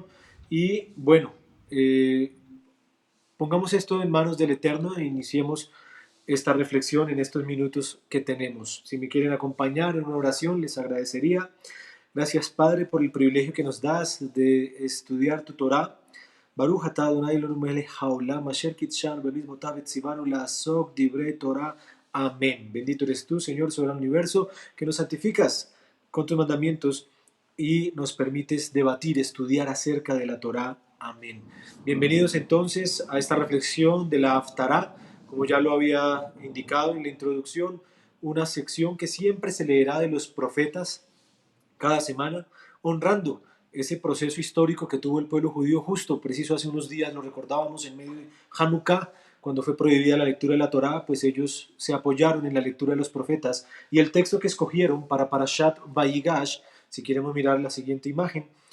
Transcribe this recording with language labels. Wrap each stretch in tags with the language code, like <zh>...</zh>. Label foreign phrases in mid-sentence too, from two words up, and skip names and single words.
<es>Y bueno, eh, pongamos esto en manos del Eterno e iniciemos esta reflexión en estos minutos que tenemos. Si me quieren acompañar en una oración, les agradecería. Gracias, Padre, por el privilegio que nos das de estudiar tu Torah.</es> <he>ברוך אתה אדוני אלוהינו מלך העולם אשר קדשנו במצוותיו וציוונו לעסוק דברי תורה.</he> <es>Amén. Bendito eres tú, Señor, sobre el universo, que nos santificas con tus mandamientos y nos permites debatir, estudiar acerca de la Torah. Amén. Bienvenidos entonces a esta reflexión de la Haftarah, como ya lo había indicado en la introducción, una sección que siempre se leerá de los profetas cada semana, honrando ese proceso histórico que tuvo el pueblo judío justo, preciso hace unos días, lo recordábamos en medio de Hanukkah, cuando fue prohibida la lectura de la Torá, pues ellos se apoyaron en la lectura de los profetas, y el texto que escogieron para Parashat Vayigash, si queremos mirar la siguiente imagen,</es>